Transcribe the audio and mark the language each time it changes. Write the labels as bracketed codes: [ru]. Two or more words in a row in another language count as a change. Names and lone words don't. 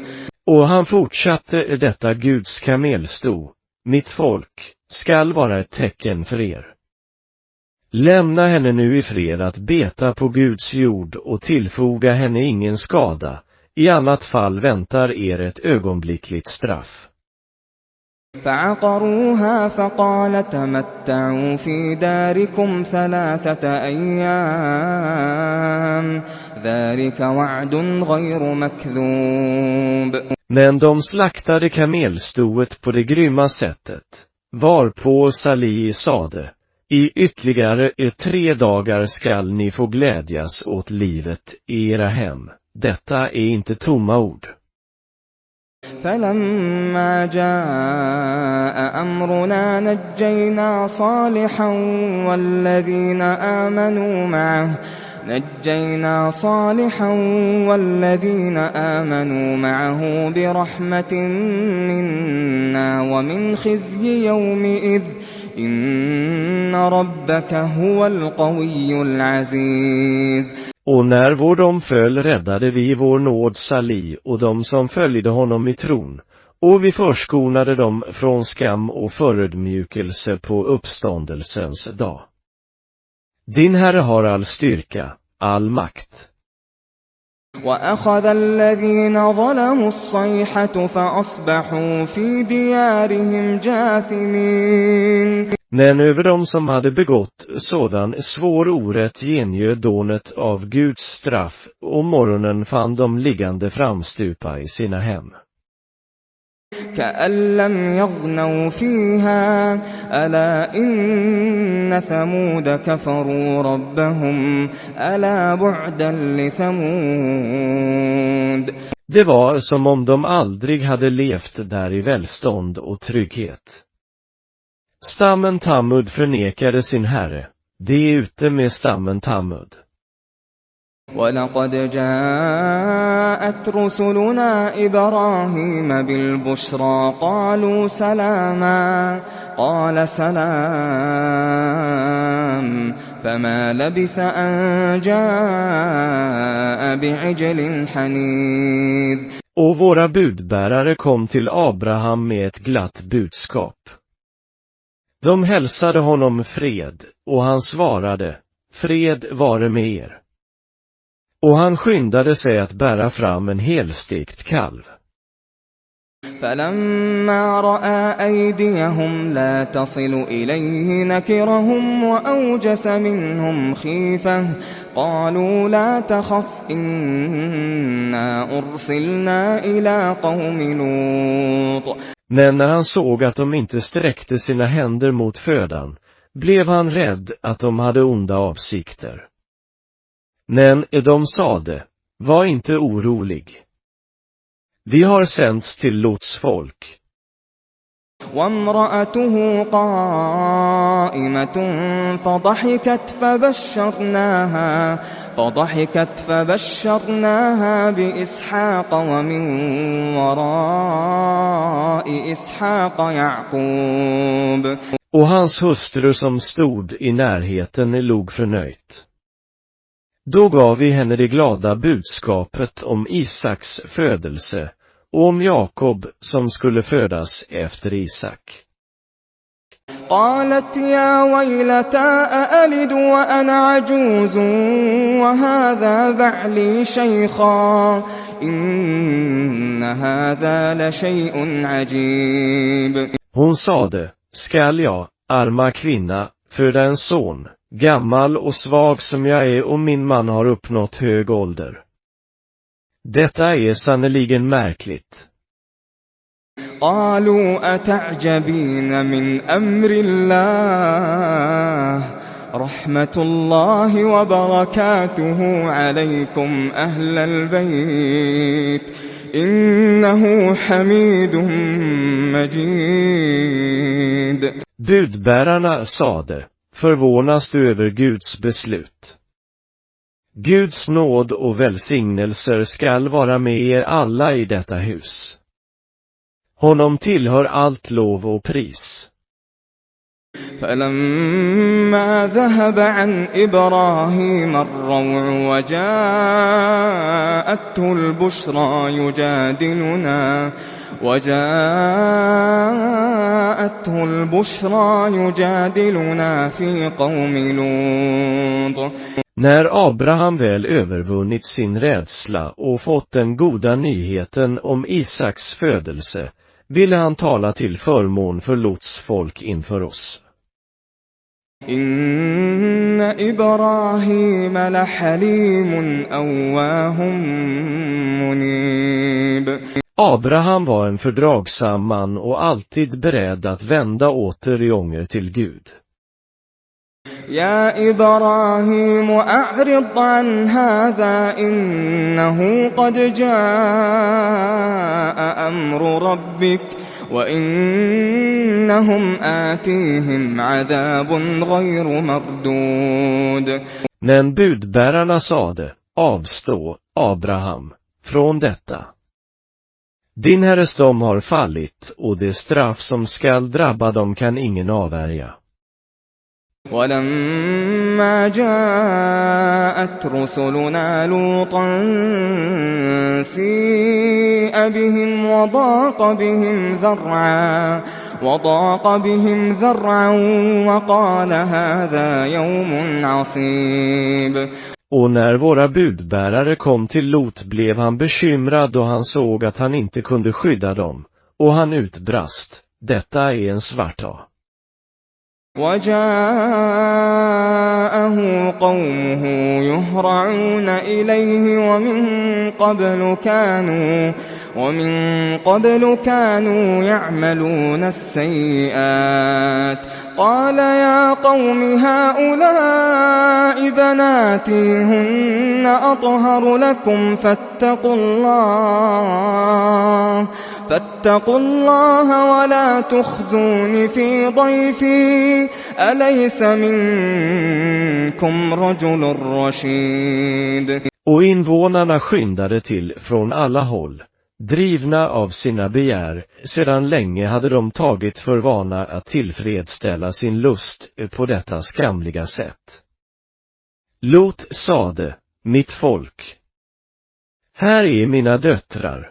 [sv] Och han fortsatte, detta Guds kamelsto, mitt folk, skall vara ett tecken för er. Lämna henne nu i fred att beta på Guds jord och tillfoga henne ingen skada, i annat fall väntar er ett ögonblickligt straff. [ar] فعقروها فقال تمتعوا في داركم 3 أيام ذلك وعد غير مكذوب. [sv] Men de slaktade kamelstoet på det grymma sättet, varpå Salih sade: I ytterligare 3 dagar skall ni få glädjas åt livet i era hem. Detta är inte tomma ord. [ar] فلما جاء أمرنا نجينا صالحا والذين آمنوا معه برحمة منا ومن خزي يومئذ إن ربك هو القوي العزيز. [sv] Och när vår dom föll räddade vi vår nåd Salih och de som följde honom i tron, och vi förskonade dem från skam och förödmjukelse på uppståndelsens dag. Din Herre har all styrka, all makt. [ar] وأخذ الذين ظلموا الصيحة فأصبحوا في ديارهم جاثمين. [sv] Men över dem som hade begått sådan svår orätt gengöd dånet av Guds straff, och morgonen fann de liggande framstupa i sina hem. [ar] كأن لم يغنوا فيها ألا إن ثمود كفروا ربهم ألا بعدا لثمود. [sv] Det var som om de aldrig hade levt där i välstånd och trygghet. Stammen Tamud förnekade sin herre. Det är ute med stammen Tamud. [ar] ولقد جاءت رسلنا إبراهيم بالبشرى قالوا سلاما قال سلام فما لبث أن جاء بعجل حنيذ. [sv] Och våra budbärare kom till Abraham med ett glatt budskap. De hälsade honom fred, och han svarade: fred vare med er. Och han skyndade sig att bära fram en helstekt kalv. [ar] فلما رأى أيديهم لا تصل إليه نكرهم وأوجس منهم خيفة قالوا لا تخف إنا أرسلنا إلى قوم لوط. [sv] Men när han såg att de inte sträckte sina händer mot födan, blev han rädd att de hade onda avsikter. Men de sade: var inte orolig. Vi har sänts till Lots folk. [ar] وامرأته قائمة فضحكت فبشرناها بإسحاق ومن وراء إسحاق يعقوب. [sv] Och hans hustru som stod i närheten log förnöjt. Då gav vi henne det glada budskapet om Isaks födelse och om Jakob som skulle födas efter Isak. [ar] قالت يا ويلتى أألد وأنا عجوز وهذا بعلي شيخا إن هذا لشيء عجيب. [sv] Hon sade: skall jag, arma kvinna, föda en son, gammal och svag som jag är, och min man har uppnått hög ålder? Detta är sannoliken märkligt. [ar] قالوا أتعجبين من أمر الله رحمة الله وبركاته عليكم أهل البيت إنه حميد مجيد. [sv] Budbärarna sade: förvånas du över Guds beslut? Guds nåd och välsignelser skall vara med er alla i detta hus. Honom tillhör allt lov och pris. [ar] فلما ذهب عن إبراهيم الروع وجاءته البشرى يجادلنا في قوم لوط. [sv] När Abraham väl övervunnit sin rädsla och fått den goda nyheten om Isaks födelse, ville han tala till förmån för Lots folk inför oss. [ar] إن إبراهيم لحليم أواه منيب. [sv] Abraham var en fördragsam man och alltid beredd att vända åter i ånger till Gud. [ar] يا إبراهيم أعرض عن هذا إنه قد جاء أمر ربك وإنهم آتيهم عذاب غير مردود. [sv] Men budbärarna sade, avstå, Abraham, från detta. Din herres dom har fallit och det straff som skall drabba dem kan ingen avvärja. [ar] ولما جاءت رسلنا لوطا سيء بهم وضاق بهم ذرعا وقال هذا يوم عصيب. [sv] Och när våra budbärare kom till Lot blev han bekymrad då han såg att han inte kunde skydda dem, och han utbrast, detta är en svart dag. [ar] وجاءه قومه يهرعون إليه ومن قبل كانوا يعملون السيئات قال يا قوم هؤلاء بناتي هن أطهر لكم فاتقوا الله ولا تخزوني في ضيفي أليس منكم رجل رشيد. [sv] Och invånarna skyndade till från alla håll, drivna av sina begär. Sedan länge hade de tagit för vana att tillfredsställa sin lust på detta skamliga sätt. Lot sade, mitt folk, här är mina döttrar.